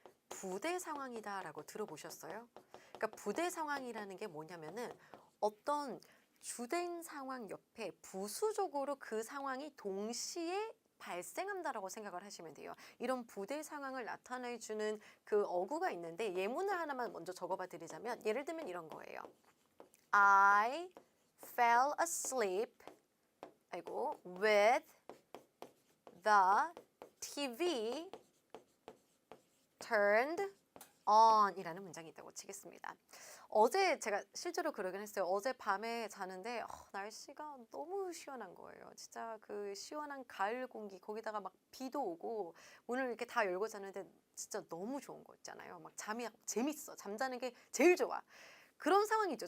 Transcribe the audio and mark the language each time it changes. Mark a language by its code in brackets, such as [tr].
[ko] 부대 상황이다 라고 들어보셨어요? 그러니까 부대 상황이라는 게 뭐냐면은 어떤 주된 상황 옆에 부수적으로 그 상황이 동시에 발생한다라고 생각을 하시면 돼요. 이런 부대 상황을 나타내주는 그 어구가 있는데 예문을 하나만 먼저 적어봐 드리자면 예를 들면 이런 거예요. [en] I fell asleep with the TV turned on [ko] 이라는 문장이 있다고 치겠습니다. 어제 제가 실제로 그러긴 했어요. 어제 밤에 자는데 날씨가 너무 시원한 거예요. 진짜 그 시원한 가을 공기 거기다가 막 비도 오고 문을 이렇게 다 열고 자는데 진짜 너무 좋은 거 있잖아요. 막 잠이 재밌어. 잠자는 게 제일 좋아. 그런 상황이죠.